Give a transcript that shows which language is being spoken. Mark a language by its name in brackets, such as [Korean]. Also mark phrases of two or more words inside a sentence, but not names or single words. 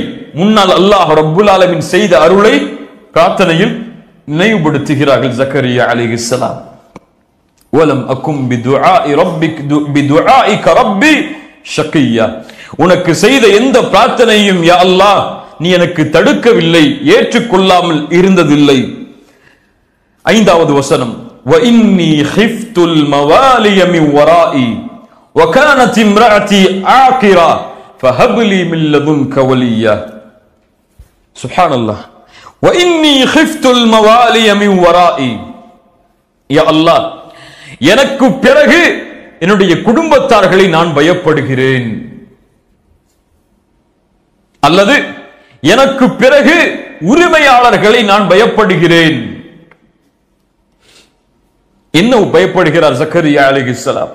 [Tamil] முன்னால் [Arabic] الله رب العالمين [Tamil] செய்த அருளை பிரார்த்தனையில் நினைவுபடுத்துகிறார்கள் ஜக்கரியா அலைஹிஸ்ஸலாம். [Arabic] ولم أكن بدعائك رب شقيا, [Tamil] உனக்கு செய்த எந்த பிரார்த்தனையும் யா அல்லாஹ் நீ எனக்கு தடுக்கவில்லை, ஏற்றுக்கொள்ளாமல் இருந்ததில்லை. 5வது வசனம், [Arabic] وإني خفت الموالي من ورائي وكانت امرأتي عاقرة فهب لي من لدنك وليا. سبحان الله. وإني خفت الموالي من ورائي, يا الله, [Tamil] எனக்கு பிறகு என்னுடைய குடும்பத்தார்களை நான் பயப்படுகிறேன், அல்லது எனக்கு பிறகு உரிமையாளர்களை நான் பயப்படுகிறேன். என்ன பயப்படுகிறார் ஜக்கரியா அலைஹிஸ்ஸலாம்?